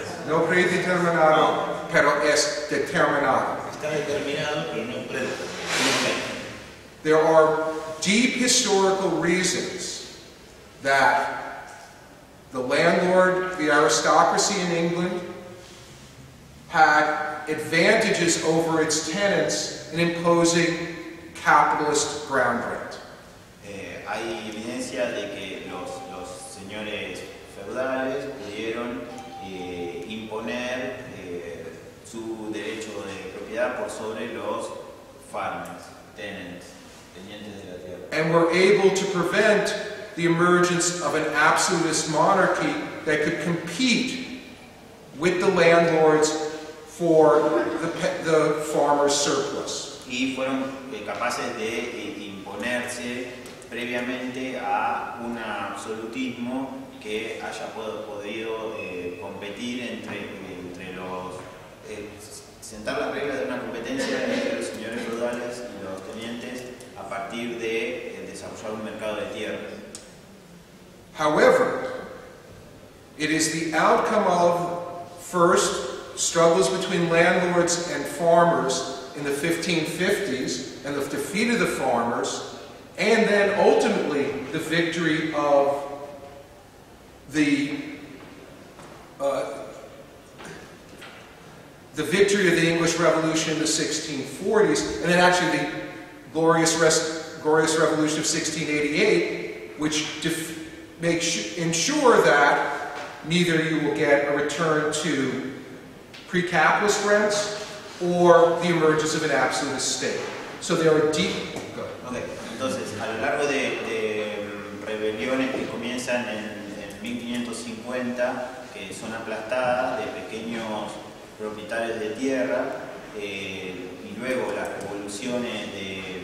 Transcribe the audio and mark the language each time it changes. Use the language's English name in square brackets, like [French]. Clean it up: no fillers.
[Spanish] No predeterminado, pero es determinado. Está determinado, pero no predeterminado. [English] There are deep historical reasons that the landlord, the aristocracy in England, had advantages over its tenants in imposing capitalist ground rent. [Spanish] Hay evidencia de que los señores feudales pudieron imponer su derecho de propiedad por sobre los [English] farmers, tenants, [Spanish] tenientes de la tierra. [English] And were able to prevent the emergence of an absolutist monarchy that could compete with the landlords for the farmer's surplus. [Spanish] Y fueron capaces de imponerse previamente a un absolutismo que haya podido competir entre los... sentar las reglas de una competencia entre los señores feudales y los tenientes a partir de desarrollar un mercado de tierra. [English] However, it is the outcome of, first, struggles between landlords and farmers in the 1550s and the defeat of the farmers, and then ultimately the victory of the English Revolution in the 1640s, and then actually the glorious Revolution of 1688, which ensure that neither you will get a return to pre-capitalist rents or the emergence of an absolutist state. So there are deep... Okay. [Spanish] Entonces, a lo largo de rebeliones que comienzan en 1550, que son aplastadas de pequeños propietarios de tierra, y luego las revoluciones de